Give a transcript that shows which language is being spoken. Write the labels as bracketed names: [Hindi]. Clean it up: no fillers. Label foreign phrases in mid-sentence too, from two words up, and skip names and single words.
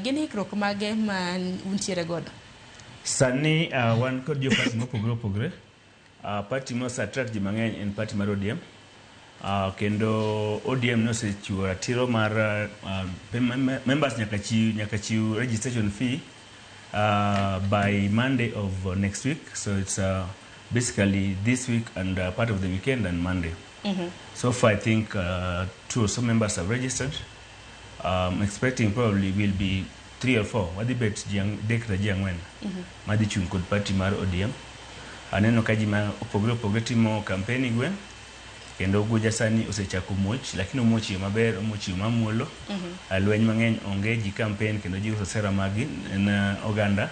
[Luo (Kenya and Tanzania)] Gin hikruok mage ma untiere godo? Sani wan kod jo party mopogore opogore. Party mos attract ji mang'eny en party mar ODM. Kendo ODM nosechiwo ratiro mar members nyaka chiw [English] registration fee by Monday of next week. So it's basically this week and part of the weekend and Monday. So far I think 2 or so members have registered. Expecting probably will be 3 or 4. [Luo (Kenya and Tanzania)] Wadi bet dekra jiangwen. Madi chung kod party mar ODM. Aneno ka ji ma opogore timo campaign gwen. Kendo Ugunja sani osechako muoch, lakini muoch yo maber, muoch yo mamuolo. Alweny mang'eny onge ji campaign kendo ji uso sera magi na oganda.